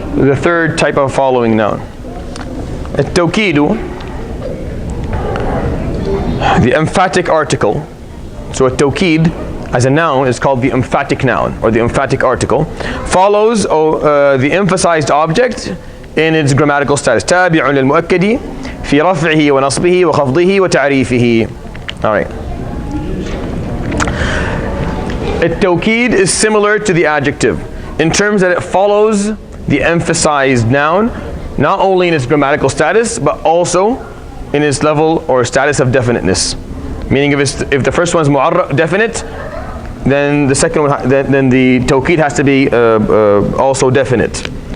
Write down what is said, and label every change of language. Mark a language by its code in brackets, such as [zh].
[en] The third type of following noun. At-tawkidu, the emphatic article. So a tawkid as a noun is called the emphatic noun or the emphatic article. Follows the emphasized object in its grammatical status. [ar] تابع للمؤكد في رفعه ونصبه وخفضه وتعريفه. [en] All right. التوكيد is similar to the adjective in terms that it follows the emphasized noun, not only in its grammatical status but also in its level or status of definiteness. Meaning if the first one's definite, then the second one, then the tawkid has to be also definite.